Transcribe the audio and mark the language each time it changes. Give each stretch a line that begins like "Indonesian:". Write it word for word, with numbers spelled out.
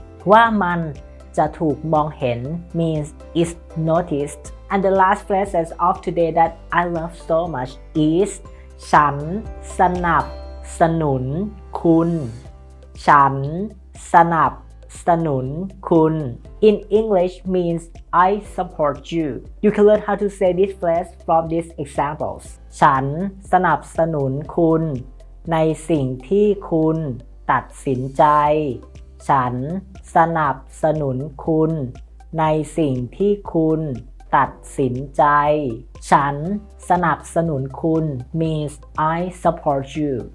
Thai: ว่ามันจะถูกมองเห็น
English: means is noticed and the last phrase of today that I love so much is
Thai: ฉันสนับสนุนคุณ ฉันสนับสนุนคุณ
English: in English means I support you. You can learn how to say this phrase from these examples.
Thai: ฉันสนับสนุนคุณในสิ่งที่คุณตัดสินใจ ฉันสนับสนุนคุณในสิ่งที่คุณตัดสินใจ ฉันสนับสนุนคุณ
English: means I support you.